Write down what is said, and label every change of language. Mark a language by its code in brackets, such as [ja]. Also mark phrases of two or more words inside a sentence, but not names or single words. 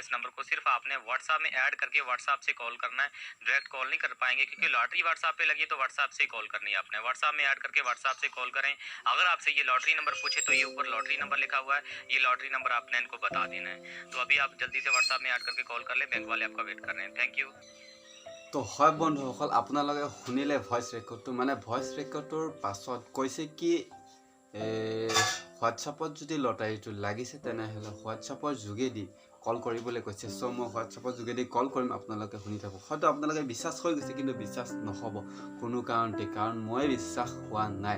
[hi] इस नंबर को सिर्फ आपने व्हाट्सएप में ऐड करके व्हाट्सएप से कॉल करना है, [en] direct call [hi] नहीं कर पाएंगे, क्योंकि लॉटरी व्हाट्सएप पे लगी है, तो व्हाट्सएप से कॉल करनी है आपने। व्हाट्सएप में ऐड करके व्हाट्सएप से कॉल करें। अगर आपसे ये [en] lottery number [hi] पूछे तो ये ऊपर [en] lottery number [hi] लिखा हुआ है, ये [en] lottery number [hi] आपने इनको बता देना है। तो अभी आप जल्दी से व्हाट्सएप में ऐड करके कॉल कर ले, बैंक वाले आपका वेट कर रहे हैं। [en] thank you. [as] তো হয় বন্ধুসকল, আপোনালোকে শুনিলে [en] voice recordটো, [as] মানে [en] voice recordটোৰ [as] পাছত কৈছে কি হোৱাটছআপত যদি লটাৰীটো লাগিছে তেনেহ'লে হোৱাটছআপৰ যোগেদি কল কৰিবলৈ কৈছে। চ' মই হোৱাটছআপৰ যোগেদি কল কৰিম, আপোনালোকে শুনি থাকক। হয়তো আপোনালোকে বিশ্বাস হৈ গৈছে, কিন্তু বিশ্বাস নহ'ব কোনো কাৰণতে, কাৰণ মই বিশ্বাস হোৱা নাই।